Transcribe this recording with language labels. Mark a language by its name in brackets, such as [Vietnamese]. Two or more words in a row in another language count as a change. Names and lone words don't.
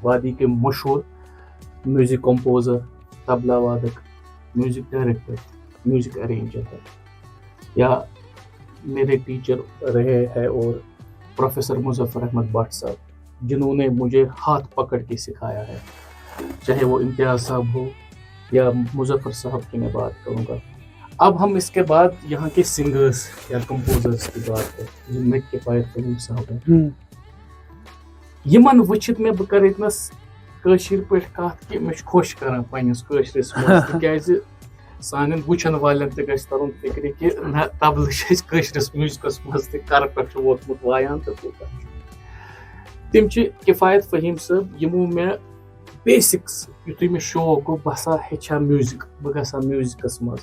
[Urdu] وادی کے مشہور [English] music composer, [Urdu] طبلہ وادک, [English] music director, music arranger [Urdu] ہے, یا میرے ٹیچر رہے ہیں اور پروفیسر مظفر احمد بٹ صاحب, جنہوں نے مجھے ہاتھ پکڑ کے سکھایا ہے. چاہے وہ امتیاز صاحب ہو یا مظفر صاحب کی میں بات کروں گا. اب ہم اس کے بعد یہاں کے سنگرز یا کمپوزرز کی بات کریں, جن میں کفایت فہیم صاحب ہیں. [Kashmiri] یمن وچھت میں بہ کرتنس کٲشِر پٲٹھۍ کتھ کہ مےٚ چھُ خۄش کران پننِس کٲشرِس منٛز, تِکیازِ سانٮ۪ن وٕچھن والٮ۪ن تہِ گژھِ ترُن فِکرِ کہِ نہ طبلہٕ چھِ أسۍ کٲشرِس میوٗزکس منٛز تہِ کرٕ پٮ۪ٹھ چھُ ووتمُت وایان تہٕ کوٗتاہ چھُ. تِم چھِ کفایت فہیم صٲب یِمو مےٚ بیسِکس یُتھُے مےٚ شوق گوٚو بہٕ ہسا ہیٚچھِ ہا میوٗزِک, بہٕ گژھٕ ہا میوٗزکس منٛز.